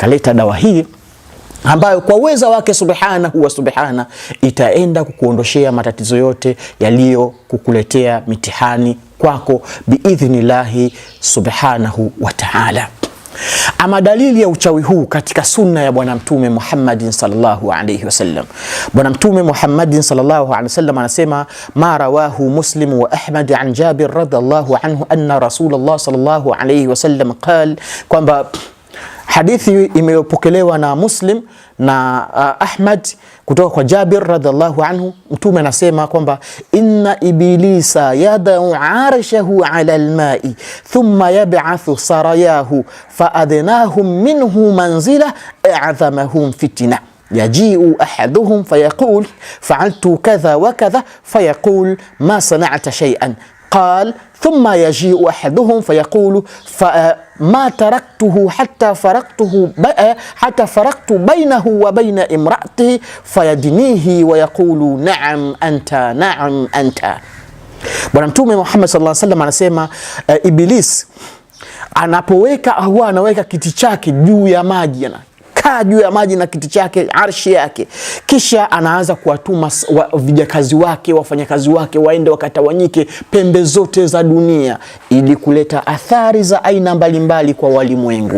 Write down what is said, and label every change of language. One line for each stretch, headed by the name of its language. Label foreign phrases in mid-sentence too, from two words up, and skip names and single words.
Swahili: Nikaleta dawa hii ambayo kwa uweza wake
Arabic: سبحانه وسبحان
Swahili: itaenda kukuondoshea matatizo yote yaliyo kukuletea mitihani kwako
Arabic: بإذن الله سبحانه وتعالى.
Swahili: Ama dalili ya uchawi huu katika sunna ya Bwana Mtume Muhammadin
Arabic: صلى الله عليه وسلم.
Swahili: Bwana Mtume Muhammadin
Arabic: صلى الله عليه وسلم
Swahili: anasema,
Arabic: ما رواه مسلم وأحمد عن جابر رضي الله عنه أن رسول الله صلى الله عليه وسلم قال,
Swahili: kwamba hadithi imepokelewa na Muslim na Ahmad kutoka kwa Jabir
Arabic: رضي الله عنه.
Swahili: Mtume anasema kwamba
Arabic: إن إبليس يضع عرشه على الماء ثم يبعث سراياه فأدناهم منه منزلة أعظمهم فتنة يجيء أحدهم فيقول فعلت كذا وكذا فيقول ما صنعت شيئا قال ثم يجيء أحدهم فيقول ما تركته حتى فرقت بينه وبين امرأته فيدنيه ويقول نعم أنت نعم أنت.
Swahili: Bwana Mtume Muhammad
Arabic: صلى الله عليه وسلم
Swahili: anasema Iblis anapoweka huwa anaweka kiti chake juu ya maji, kaa juu ya maji na kiti chake, arshi yake, kisha anaanza kuwatuma vijakazi wake, wafanyakazi wake waende wakatawanyike pembe zote za dunia ili kuleta athari za aina mbalimbali kwa walimwengu.